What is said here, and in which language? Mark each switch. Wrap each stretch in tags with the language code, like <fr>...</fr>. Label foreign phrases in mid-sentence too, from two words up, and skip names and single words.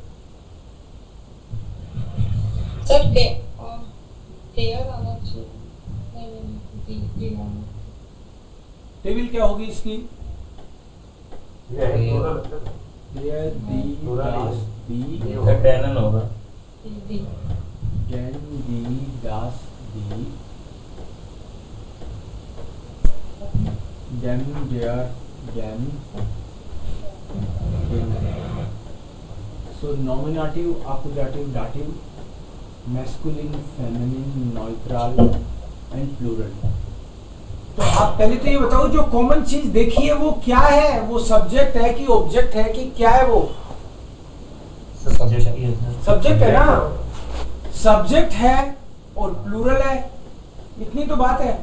<hi>Sir, der आना चाहिए. नहीं, आना. टेबल क्या होगी इसकी? यह है plural.</hi> <de>ये die das die</de> <hi>इसका canon होगा. दी.</hi> <de>den die das die dem der dem.</de> <en>So nominative, accusative, dative, masculine, feminine, neutral and plural.</en> <hi>तो आप पहले तो ये बताओ जो कॉमन चीज देखी है वो क्या है? वो सब्जेक्ट है कि ऑब्जेक्ट है कि क्या है? वो सब्जेक्ट है ना. सब्जेक्ट है और प्लूरल है, इतनी तो बात है.</hi>